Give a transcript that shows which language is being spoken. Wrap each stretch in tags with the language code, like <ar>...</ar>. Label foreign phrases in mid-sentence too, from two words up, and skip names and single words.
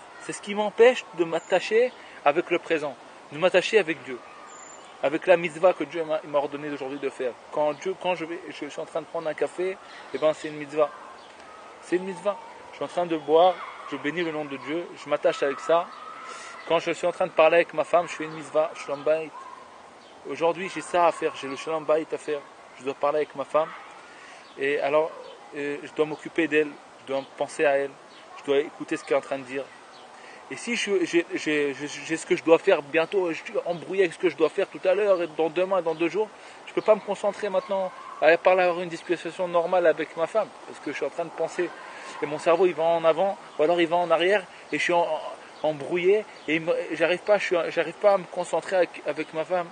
<fr>C'est ce qui m'empêche de m'attacher avec le présent, de m'attacher avec Dieu, avec la mitzvah que Dieu m'a ordonné aujourd'hui de faire. Quand je suis en train de prendre un café, c'est une mitzvah. C'est une mitzvah. Je suis en train de boire, je bénis le nom de Dieu, je m'attache avec ça. Quand je suis en train de parler avec ma femme, je fais une mitzvah,</fr> <he>שלום בית.</he> <fr>Aujourd'hui, j'ai ça à faire, j'ai le</fr> <he>שלום בית</he> <fr>à faire. Je dois parler avec ma femme. Et alors, je dois m'occuper d'elle, je dois penser à elle, je dois écouter ce qu'elle est en train de dire. Et si j'ai ce que je dois faire bientôt, je suis embrouillé avec ce que je dois faire tout à l'heure, et dans demain, dans 2 jours, je ne peux pas me concentrer maintenant à parler, avoir une discussion normale avec ma femme, parce que je suis en train de penser, et mon cerveau il va en avant, ou alors il va en arrière, et je suis embrouillé, et j'arrive pas à me concentrer avec ma femme.</fr>